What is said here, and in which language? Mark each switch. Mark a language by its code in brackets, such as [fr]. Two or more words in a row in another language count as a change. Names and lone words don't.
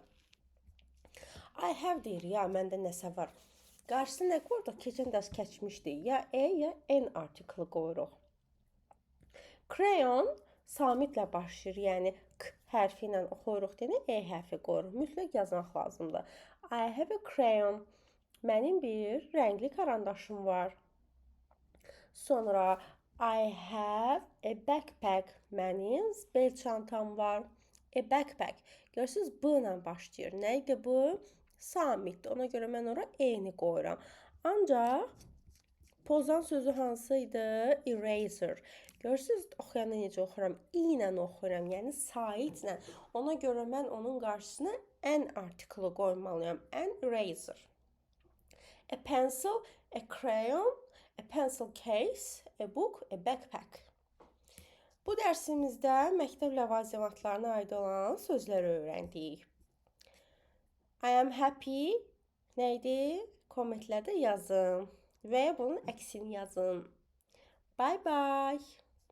[en] I have [az] deyir ya, məndə nəsə var. Qarşısına nə qoyduq? Keçən dərs keçmişdik. Ya e ya n artiklı qoyuruq. Crayon samitlə başlayır, yəni k hərfi ilə oxuyuruq deyəni e hərfi qoyuruq. Mütləq yazmaq lazımdır. [en] I have a crayon. [az] Mənim bir rəngli karandaşım var. [en] Sonra I have a backpack. [az] Mənim bel çantam var. [en] A backpack. [az] Görürsüz, b ilə başlayır. Nə idi bu? Samitdir. Ona görə mən ora e-ni qoyuram. Ancaq pozan sözü hansı idi? [en] Eraser. [az] Görürsüz, oxuyanda necə oxuyuram? İ ilə oxuyuram, yəni saitlə. Ona görə mən onun qarşısına n artiklı qoymalıyam. [en] An eraser. A pencil, a crayon, a pencil case, a book, a backpack. [az] Bu dərsimizdə məktəb ləvazimatlarına aid olan sözləri öyrəndik. [en] I am happy [az] nə idi? Kommentlərdə yazın və ya bunun əksini yazın. [en] Bye bye.